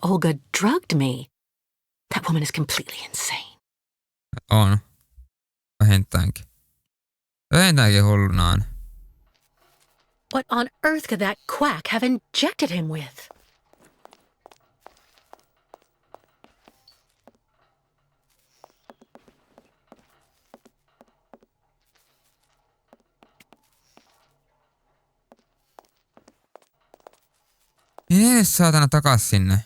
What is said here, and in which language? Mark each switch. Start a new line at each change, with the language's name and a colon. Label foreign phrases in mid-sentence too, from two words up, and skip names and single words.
English: Olga drugged me. That woman is completely insane.
Finnish: On. Vähintäänkin. Vähintäänkin hullunaan.
English: What on earth could that quack have injected him with?
Finnish: Jees, saatana takas sinne.